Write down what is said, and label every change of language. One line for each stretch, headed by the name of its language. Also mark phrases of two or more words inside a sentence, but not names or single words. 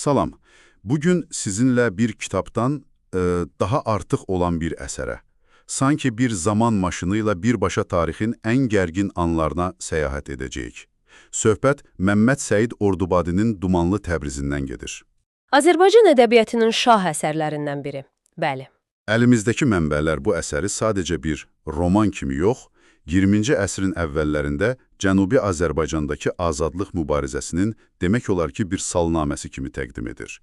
Azerbaijani: Salam.
Turkish: Bugün sizinle bir kitaptan daha artık olan bir esere, sanki bir zaman maşınıyla birbaşa tarihin en gergin anlarına seyahat edeceğiz.
Azerbaijani: Söhbət Məmməd Səid Ordubadinin Dumanlı Təbrizindən gedir. Azərbaycan ədəbiyyatının şah əsərlərindən biri. Bəli. Əlimizdəki mənbələr bu əsəri sadəcə bir roman kimi yox, 20-ci əsrin əvvəllərində Cənubi Azərbaycandakı azadlıq mübarizəsinin demək olar ki, bir salnaməsi kimi təqdim edir.